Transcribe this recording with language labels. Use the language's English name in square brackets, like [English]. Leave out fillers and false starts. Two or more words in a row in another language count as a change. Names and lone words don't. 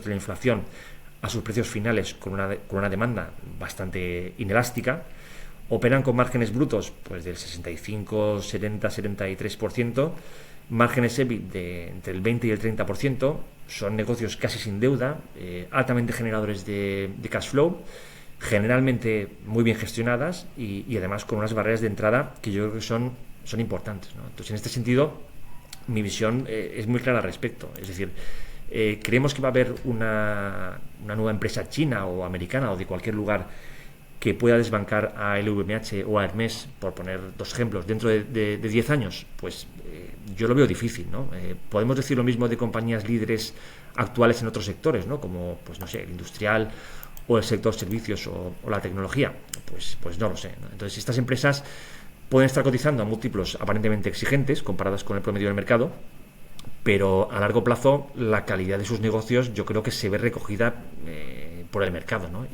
[Spanish] de la inflación a sus precios finales con una demanda bastante inelástica, operan con márgenes brutos pues del 65, 70, 73%, márgenes EBIT entre el 20 y el 30%, son negocios casi sin deuda, altamente generadores de [English] cash flow, [Spanish] generalmente muy bien gestionadas y además con unas barreras de entrada que yo creo que son importantes, ¿no? Entonces, en este sentido, mi visión es muy clara al respecto. Es decir, creemos que va a haber una nueva empresa china o americana o de cualquier lugar que pueda desbancar a LVMH o a Hermès, por poner dos ejemplos, dentro de 10 años. Pues yo lo veo difícil, ¿no? Podemos decir lo mismo de compañías líderes actuales en otros sectores, ¿no? Como, pues no sé, el industrial o el sector servicios o la tecnología. Pues no lo sé, ¿no? Entonces, estas empresas pueden estar cotizando a múltiplos aparentemente exigentes comparadas con el promedio del mercado, pero a largo plazo la calidad de sus negocios yo creo que se ve recogida por el mercado, ¿no?